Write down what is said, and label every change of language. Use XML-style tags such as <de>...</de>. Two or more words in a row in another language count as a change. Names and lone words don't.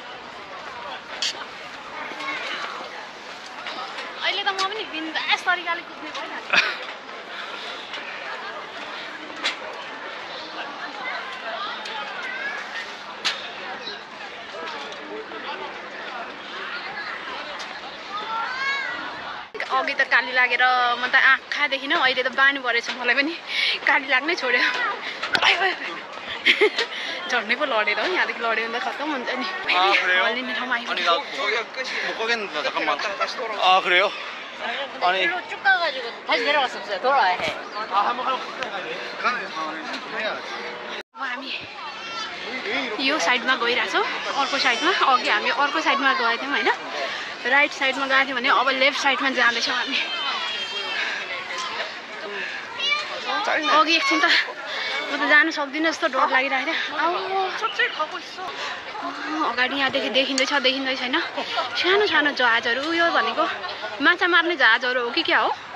<ne>अहिले त म पनि बिन्दास तरिकाले कुद्ने भइहाल्छ अघि त काली लागेर म त आँखा देखिनँ अहिले त बानी परेछ मलाई पनि काली लाग्नै छोड्यो झर्नै पो लडेर हो यहाँदेखि लड्यो भने त खत्तम हुन्छ नि हल्लिने ठाउँमा आइपुग्यो</ne> <ko>그래요? 아니 쭉 가가지고 다시 내려갈 수 없어요. 돌아야 해.</ko> <ne>अब हामी यो साइडमा गइरहेछौँ अर्को साइडमा अघि हामी अर्को साइडमा गएको थियौँ होइन राइट साइडमा गएको थियौँ भने अब लेफ्ट साइडमा जाँदैछौँ हामी अघि एकछिन त म त जानु सक्दिनँ जस्तो डर लागिरहेको थियो अगाडि यहाँदेखि देखिँदैछ होइन सानो सानो जहाजहरू यो भनेको माछा मार्ने जहाजहरू हो कि क्या हो</ne>